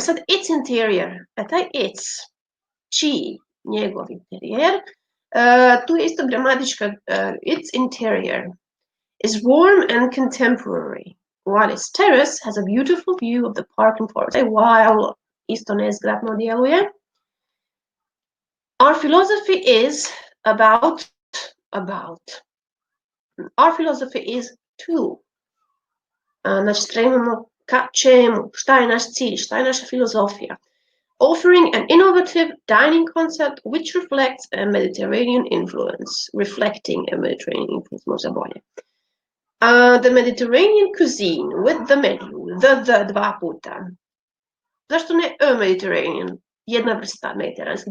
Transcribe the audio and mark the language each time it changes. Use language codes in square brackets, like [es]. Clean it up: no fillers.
[en] Sad, its interior, taj its, čiji, [hr] njegov interijer, tu je isto gramatička, [en] its interior is warm and contemporary, while its terrace has a beautiful view of the park and forest. While [hr] isto nezgrapno djeluje. [en] Our philosophy is about. Our philosophy is to. [hr] Znači, stremimo ka čemu, šta je naš cilj, šta je naša filozofija. [en] Offering an innovative dining concept which reflects a Mediterranean influence. Reflecting a Mediterranean influence, [hr] možda bolje. [en] The Mediterranean cuisine with the menu, the [hr] dva puta. Zašto ne [en] a Mediterranean? [hr] Jedna vrsta mediteranska.